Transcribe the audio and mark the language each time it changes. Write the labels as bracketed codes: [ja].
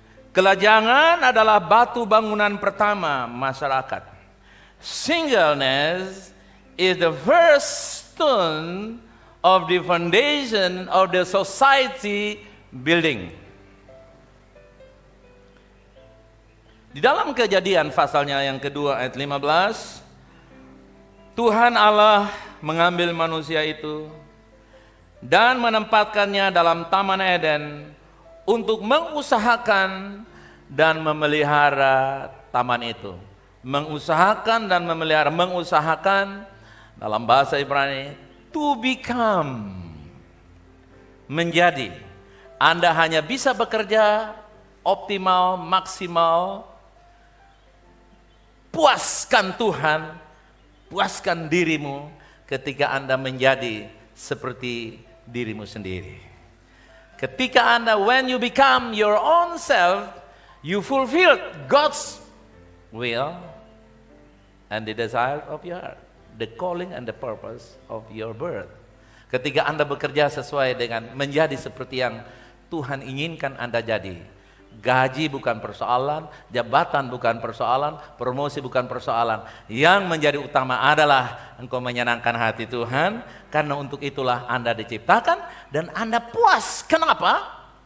[id] Kelajangan adalah batu bangunan pertama masyarakat. [en] Singleness is the first stone of the foundation of the society building. [id] Di dalam Kejadian pasalnya yang kedua ayat 15, Tuhan Allah mengambil manusia itu dan menempatkannya dalam Taman Eden untuk mengusahakan dan memelihara taman itu. Mengusahakan dan memelihara. Mengusahakan dalam bahasa Ibrani, [en] to become, [id] menjadi. Anda hanya bisa bekerja optimal, maksimal, puaskan Tuhan, puaskan dirimu ketika Anda menjadi seperti dirimu sendiri. Ketika Anda, [en] when you become your own self, you fulfill God's will and the desire of your heart, the calling and the purpose of your birth. [id] Ketika Anda bekerja sesuai dengan menjadi seperti yang Tuhan inginkan Anda jadi. Gaji bukan persoalan, jabatan bukan persoalan, promosi bukan persoalan. Yang menjadi utama adalah engkau menyenangkan hati Tuhan, karena untuk itulah Anda diciptakan dan Anda puas. Kenapa?